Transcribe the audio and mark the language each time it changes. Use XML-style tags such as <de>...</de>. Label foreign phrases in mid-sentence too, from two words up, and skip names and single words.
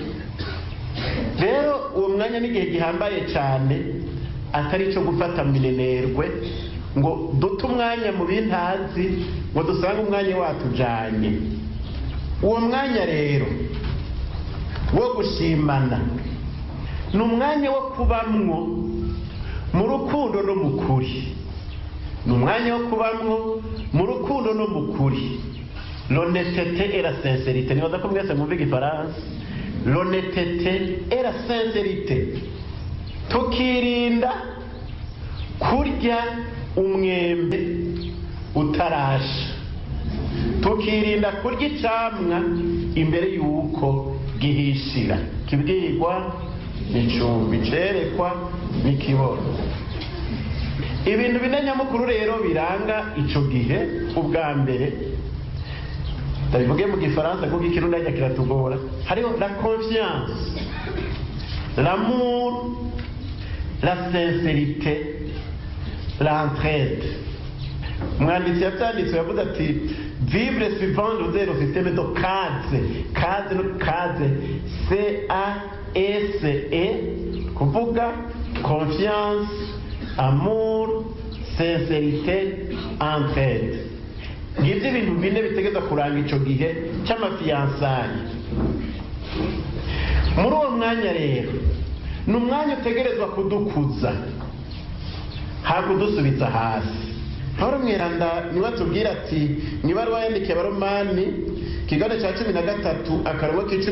<rn>Rero uwo mwanya n'igihe gihambaye cyane, atari cyo gufata minenerwe ngo dute umwanya mu bintazi ngo dusange umwanya watujanye. Uwo mwanya rero wo gushimana ni umwanya wo kubamwo mu rukundo no mu kuri. ni umwanya wo kubamwo mu rukundo no mu kuri.</rn> <fr>L'honnêteté et la sincérité,</fr> <rn>nibaza ko mwese mwumva igifaransa.</rn> <fr>L'honnêteté et la sincérité,</fr> <rn>tukirinda kurya umwembe utarasha, tukirinda kurya icamwa imbere yuko gihishira. Kibwirwa n'icumbi, cerekwa n'ikibono. Ibintu bine nyamukuru rero biranga ico gihe. Ubwa mbere ndabivuge mu gifaransa kuko ikirundi ajya kiratugora.</rn> <fr>Hariho la confiance, l'amour, la sincérité, l'entraide.</fr> <rn>Umwanditsi yavyanditse yavuze ati</rn> <fr>vivre suivant le système de case,</fr> <rn>C-A-S-E, kuvuga</rn> <fr>confiance, amour, sincérité, entraide.</fr> <rn>Ngivyo ibintu bine bitegeza kuranga ico gihe c'amafiyansaye. Muri uwo mwanya rero ni umwanya utegerezwa kudukuza, hakudusubiza hasi. Pawulo mweranda niwe atubwira ati mw'ibaruwa yandikiye Abaromani ikigabane ca 13 akarongo k'icumi</rn>